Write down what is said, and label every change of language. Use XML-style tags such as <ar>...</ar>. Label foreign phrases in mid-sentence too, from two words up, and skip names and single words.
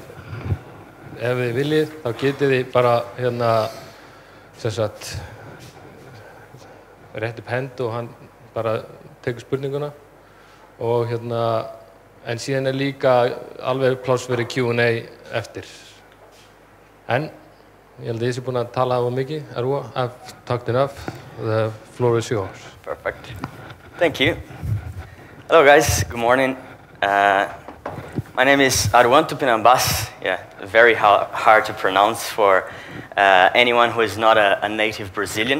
<is>Ef þið viljið, þá getið þið bara rétt upp hend og hann bara tekur spurninguna og en síðan líka alveg pláss fyrir Q&A eftir. En ég held að ég sé búin að tala of mikið.</is> <en>Arua, I've talked enough. The floor is yours. Perfect. Thank you. Hello guys, good morning. My name is Arua Tupinambas. Yeah, very hard to pronounce for anyone who is not a native Brazilian.</en>